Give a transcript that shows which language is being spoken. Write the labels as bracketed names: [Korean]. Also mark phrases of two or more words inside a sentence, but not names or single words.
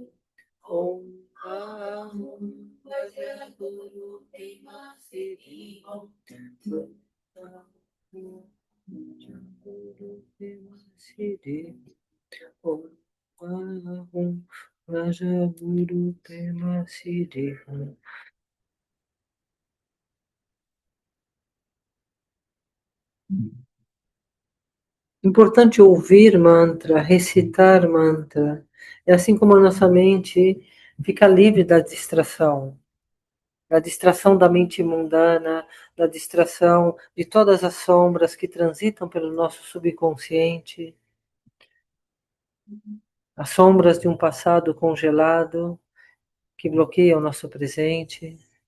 [Sanskrit] Om Ahum Vajraduru Pema Siddhi. Om Ahum Vajraduru Pema Siddhi. Om Ahum Vajraduru Pema Siddhi. [Portuguese] Importante ouvir mantra, recitar mantra. É assim como a nossa mente fica livre da distração da mente mundana, da distração de todas as sombras que transitam pelo nosso subconsciente, as sombras de um passado congelado que bloqueia o nosso presente.